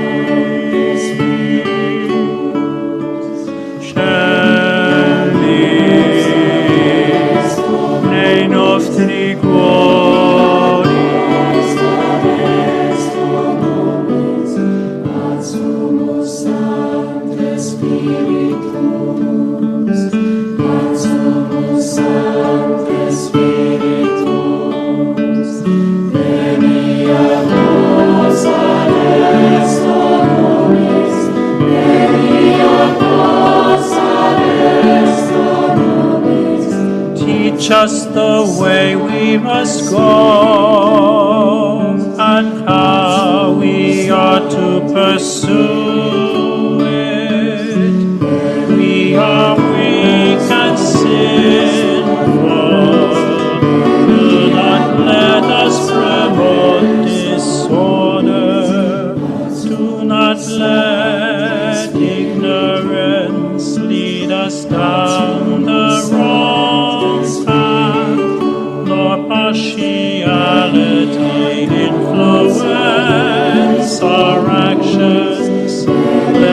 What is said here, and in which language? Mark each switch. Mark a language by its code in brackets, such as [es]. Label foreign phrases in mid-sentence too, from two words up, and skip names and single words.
[it] Nei nostri cuori, [la] ad Sumus Sancte Spiritus, ad Sumus Sancte Spiritus, veni ad nos ad esto nobis, veni ad nos ad esto nobis. [en] teach us the way we must go and how we ought to pursue it. We are weak and sinful. Do not let us promote disorder. Do not let ignorance lead us down the wrong path, nor partiality influence our actions.